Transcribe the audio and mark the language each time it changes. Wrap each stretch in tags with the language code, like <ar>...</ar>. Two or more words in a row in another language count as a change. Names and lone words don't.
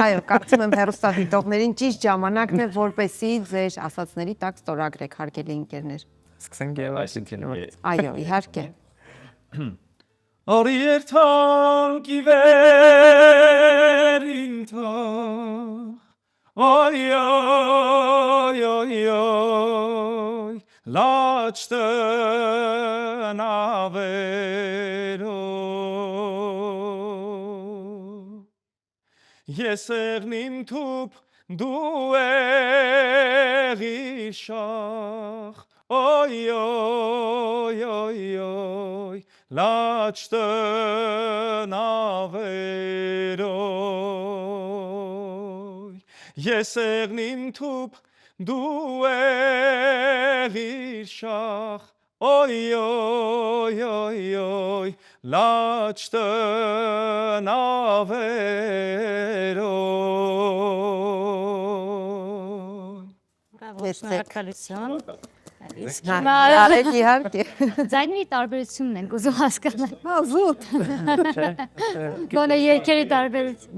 <hy>Այո, կարծում եմ հեռուստադիտողներին ճիշտ ժամանակն է, որպեսզի ձեր ասածների տակ ստորագրեք, հարգելի ընկերներ։ Սկսենք եւ այսինքն։ Այո, իհարկե։ Արի երթանքի վերին թող, Oy, oy, oy, oy, laç տնավերո Ես եղնիմ թուփ դու եղիր շախ Oy, oy, oy, oy, laç տնավերո Ես եղնիմ թուփ դու եղիր շախ Oy, oy, oy, oy, laç տնավերո Շնորհակալություն։ Արեք իհարկե։ Ձայնի տարբերությունն ենք ուզում հասկանալ։ Հա, զուտ։ Գոնե երկերի տարբերություն։</hy>